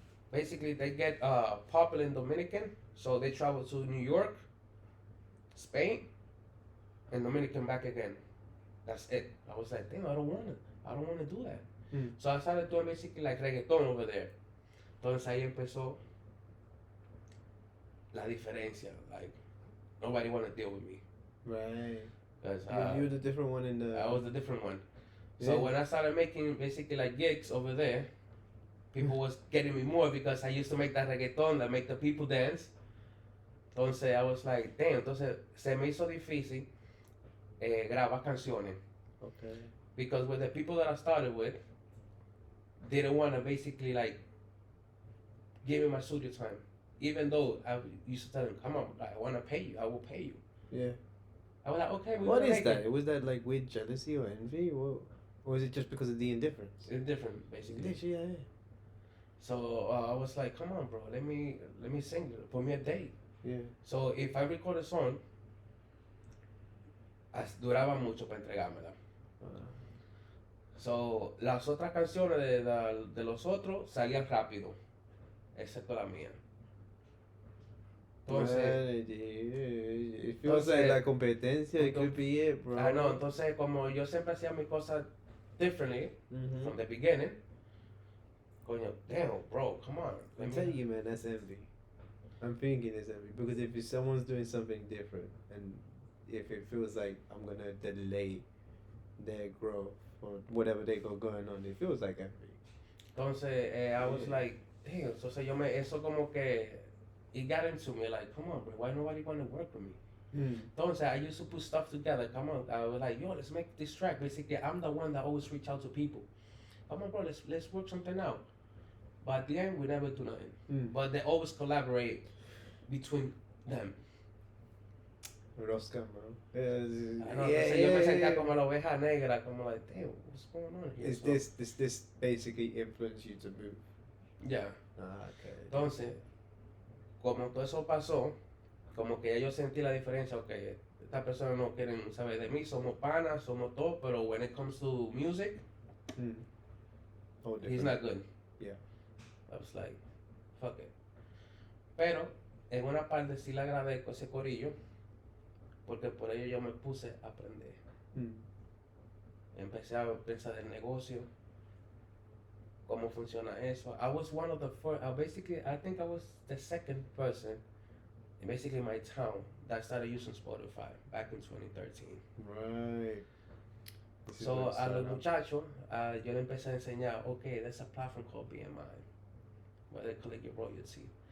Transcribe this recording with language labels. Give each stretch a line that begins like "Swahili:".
English: Basically, they get popular in Dominican, so they travel to New York, Spain, and Dominican back again. That's it. I was like, damn, I don't wanna do that. So I started doing basically like reggaeton over there.
Spanish: Entonces ahí empezó la diferencia.
English: Like, nobody wanna deal with me. Right. Cause you were the different one in the. I was the different one. So when I started making basically like gigs over there, people was getting me more because I used to make that reggaeton that make the people dance.
Spanish: Entonces
English: I was like, damn,
Spanish: entonces se me hizo difícil grabar canciones.
English: Okay. Because with the people that I started with, didn't want to basically like give me my studio time. Even though I used to tell them, come on, I want to pay you, I will pay you. Yeah. I was like, okay, what is that? Was that like with jealousy or envy? Or was it just because of the indifference? Indifferent, basically. Yeah. So I was like, come on, bro, let me sing, put me a date. Yeah. So if I record a song,
Spanish: duraba mucho para entregármela. So las otras canciones de los otros salían rápido, excepto la mía. Entonces,
English: it feels like
Spanish: la competencia,
English: it could be it, bro. I know,
Spanish: entonces como yo siempre hacía mis cosas
English: differently from the beginning, coño, damn, bro, come on. I'm telling you, man, that's envy. I'm thinking it's envy because if someone's doing something different and if it feels like I'm gonna delay their growth or whatever they got going on, it feels like envy. Entonces, I was like, damn,
Spanish: entonces eso como que,
English: it got into me, like, come on, bro, why nobody want to work with me? Entonces, I used to put stuff together, come on, I was like, yo, let's make this track. Basically, I'm the one that always reach out to people. Come on, bro, let's work something out. But at the end, we never do nothing. But they always collaborate between them.
Spanish: Rosca, bro.
English: I know,
Spanish: yo me sentía como la oveja negra, como
English: like, damn, what's going on here? Is this basically influence you to move? Yeah. Okay.
Spanish: Entonces, como todo eso pasó, como que ya yo sentí la diferencia, okay, estas personas no quieren saber de mí, somos panas, somos todo, pero
English: when it comes to music, he's not good. Yeah. I was like, fuck it.
Spanish: Pero, en una parte sí le agradezco ese corillo, porque por ello yo me puse a aprender. Empecé a pensar el negocio, cómo funciona eso.
English: I was one of the first, I think I was the second person in basically my town that started using Spotify back in 2013. Right. So
Spanish: a los muchachos, yo le empecé a enseñar,
English: okay, there's a platform called BMI, where they collect your royalty.